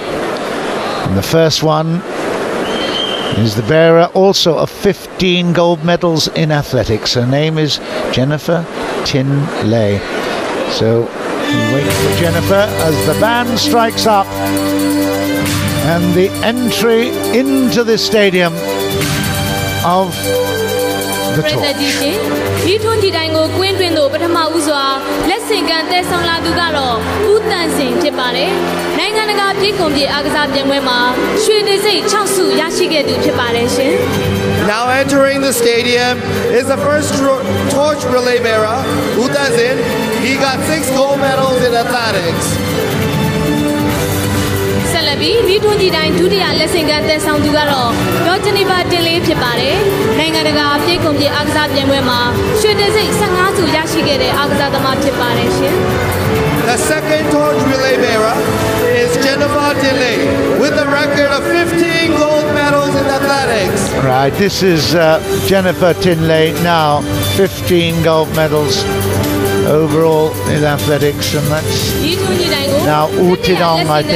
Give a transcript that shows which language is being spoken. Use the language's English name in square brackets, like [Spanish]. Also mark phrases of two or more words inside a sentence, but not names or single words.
[English] And the first one is the bearer also of 15 gold medals in athletics. Her name is Jennifer Tin Lei. So we wait for Jennifer as the band strikes up and the entry into the stadium of the torch. [Burmese] ဒီထွန်းတီတိုင်းကိုကွင်းတွင်သို့ပထမဦးစွာလက်ဆင့်ကမ်းတည်ဆောင်လာသူကတော့ဦးတန်စင်ဖြစ်ပါတယ်။နိုင်ငံတကာပြည်ကွန်ပြည်အားကစားပြိုင်ပွဲမှာရွှေတံဆိပ်6ဆုရရှိခဲ့သူဖြစ်ပါတယ်ရှင်။ [English] Now entering the stadium is the first torch relay bearer, U Tan Sin. He got 6 gold medals in athletics. [Burmese] ဆက်လက်ပြီးဒီထွန်းတီတိုင်းဒုတိယလက်ဆင့်ကမ်းတည်ဆောင်သူကတော့ဒေါ်ဂျနီဗာတင်လေးဖြစ်ပါတယ်။နိုင်ငံတကာပြည်ကွန်ပြည်အားကစားပြိုင်ပွဲမှာရွှေတံဆိပ်15ဆုရရှိခဲ့တဲ့အားကစားသမားဖြစ်ပါတယ်ရှင်။ [English] The second torch relay bearer is Jennifer Dinley with a record of 15 gold medals in athletics. Right, this is Jennifer Tinley now, 15 gold medals overall in athletics, and that's now U Tinong, I think.